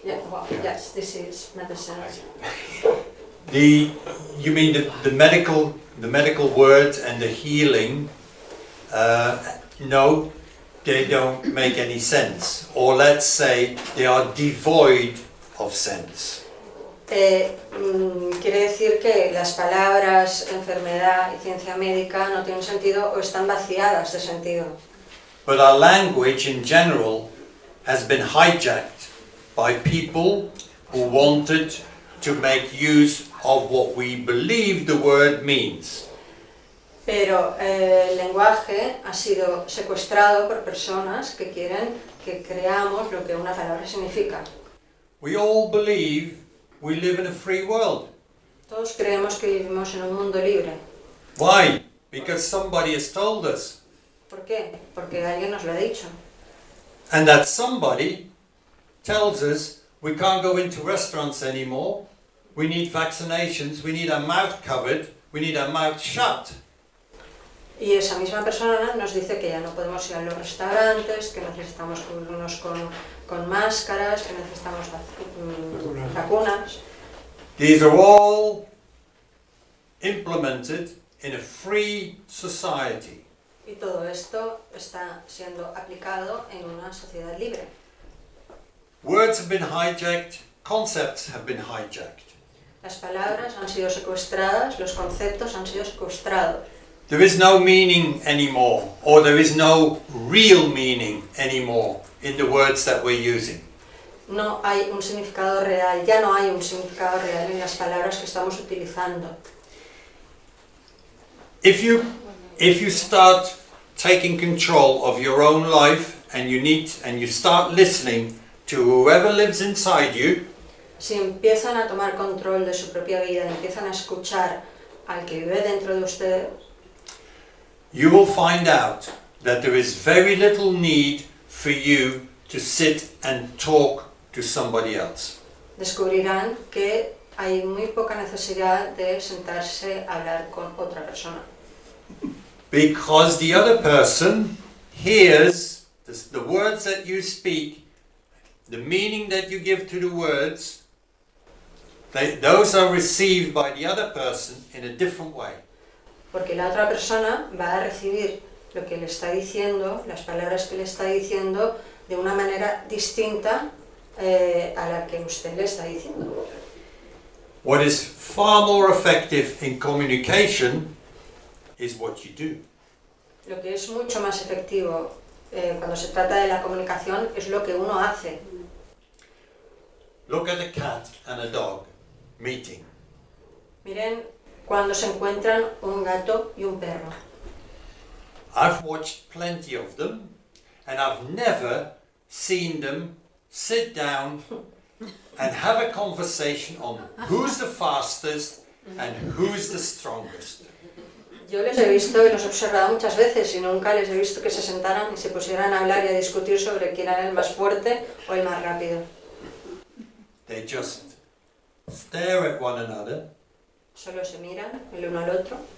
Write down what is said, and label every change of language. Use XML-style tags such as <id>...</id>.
<en>Yeah, well, yes, disease, medicine. You mean the medical words and the healing? No, they don't make any sense. Or let's say they are devoid of sense.</en> <es>Quiere decir que las palabras enfermedad y ciencia médica no tienen sentido o están vaciadas de sentido.</es> <en>But our language in general has been hijacked by people who wanted to make use of what we believe the word means.</en> <es>Pero el lenguaje ha sido secuestrado por personas que quieren que creamos lo que una palabra significa.</es> <en>We all believe we live in a free world.</en> <es>Todos creemos que vivimos en un mundo libre.</es> <en>Why? Because somebody has told us.</en> <es>¿Por qué? Porque alguien nos lo ha dicho.</es> <en>And that somebody tells us we can't go into restaurants anymore, we need vaccinations, we need our mouth covered, we need our mouth shut.</en> <es>Y esa misma persona nos dice que ya no podemos ir a los restaurantes, que necesitamos cubrirnos con máscaras, que necesitamos vacunas.</es> <en>These are all implemented in a free society.</en> <es>Y todo esto está siendo aplicado en una sociedad libre.</es> <en>Words have been hijacked, concepts have been hijacked.</en> <es>Las palabras han sido secuestradas, los conceptos han sido secuestrados.</es> <en>There is no meaning anymore, or there is no real meaning anymore in the words that we're using.</en> <es>No hay un significado real, ya no hay un significado real en las palabras que estamos utilizando.</es> <en>If you start taking control of your own life and you start listening to whoever lives inside you,</en> <es>Si empiezan a tomar control de su propia vida, empiezan a escuchar al que vive dentro de ustedes,</es> <en>you will find out that there is very little need for you to sit and talk to somebody else.</en> <es>descubrirán que hay muy poca necesidad de sentarse a hablar con otra persona.</es> <en>Because the other person hears the words that you speak, the meaning that you give to the words, those are received by the other person in a different way.</en> <es>Porque la otra persona va a recibir lo que le está diciendo, las palabras que le está diciendo, de una manera distinta a la que usted le está diciendo.</es> <en>What is far more effective in communication is what you do.</en> <es>Lo que es mucho más efectivo cuando se trata de la comunicación es lo que uno hace.</es> <en>Look at a cat and a dog meeting.</en> <es>Miren cuando se encuentran un gato y un perro.</es> <en>I've watched plenty of them, and I've never seen them sit down and have a conversation on who's the fastest and who's the strongest.</en> <es>Yo les he visto y los he observado muchas veces y nunca les he visto que se sentaran y se pusieran a hablar y a discutir sobre quién era el más fuerte o el más rápido.</es> <en>They just stare at one another,</en> <es>Solo se miran el uno al otro</es>